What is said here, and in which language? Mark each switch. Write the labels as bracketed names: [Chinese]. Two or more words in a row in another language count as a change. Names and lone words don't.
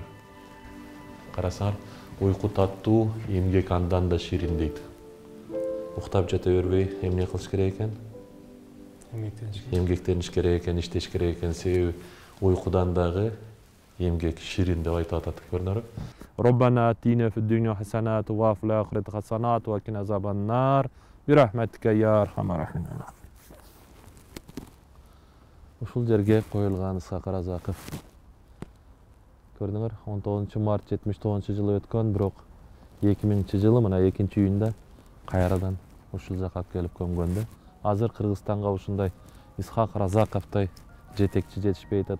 [Kyrgyz] Карасаңар, уйку таттуу, эмгек андан да ширин дейт. Уктап жата бербей, эмне кылыш керек экен? Эмгектениш керек экен, иштеш керек экен. Себеби уйкудан дагы эмгек ширин деп айтып атат, көрдүңөрбү? [Arabic] ربنا آتنا في الدنيا حسنة وفي الآخرة حسنة وقنا عذاب النار برحمتك يا أرحم الراحمين. [Kyrgyz] Ушул жерге коюлган Исхак Разаков. Көрдүңөр, 19 март 79-жылы өткөн, бирок 2000-жылы мына 2-июнда кайрадан ушул жака келип көмгөн да. Азыр Кыргызстанга ушундай Исхак Разаковтой жетекчи жетишпей атат.